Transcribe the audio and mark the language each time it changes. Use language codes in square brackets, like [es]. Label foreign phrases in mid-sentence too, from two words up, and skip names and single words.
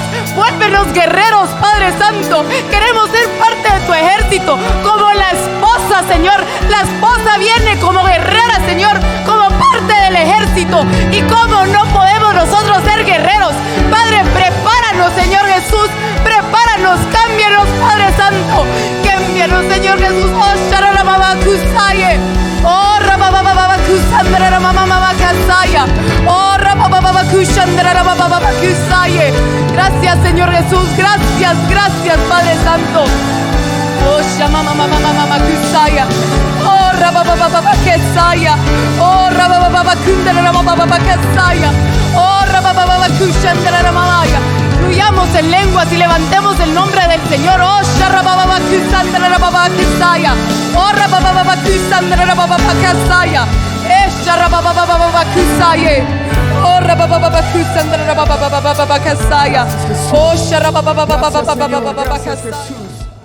[es] Vuélvenos guerreros, Padre Santo. Queremos ser parte de tu ejército, como la esposa, Señor. La esposa viene como guerrera, Señor, como parte del ejército. ¿Y cómo no podemos nosotros ser guerreros? Padre, prepáranos, Señor Jesús. Prepáranos, cámbianos, Padre Santo. Cámbianos, Señor Jesús. Oh, Shararamakusaya. Oh, Rababababakusandra Ramamamamakasaya. Oh, Rababababakusandra Ramamamakusaya. Gracias, Señor Jesús. Gracias, Padre Santo. Oh, Shamamamamakusaya. Oh, Rababababakesaya. Oh, Rababababakundra Ramamamamakasaya. Oh, Rababababakusandra Ramamaya. Fluyamos en lenguas y levantemos el nombre del Señor. Oh, Sharrabababakusandra Rabababakesaya. Oh, Rababababakusandra Rabababakesaya. Sharrababababakusaya. Oh, Rababababakusandra Rabababakesaya. Oh, Sharrababababakusaya.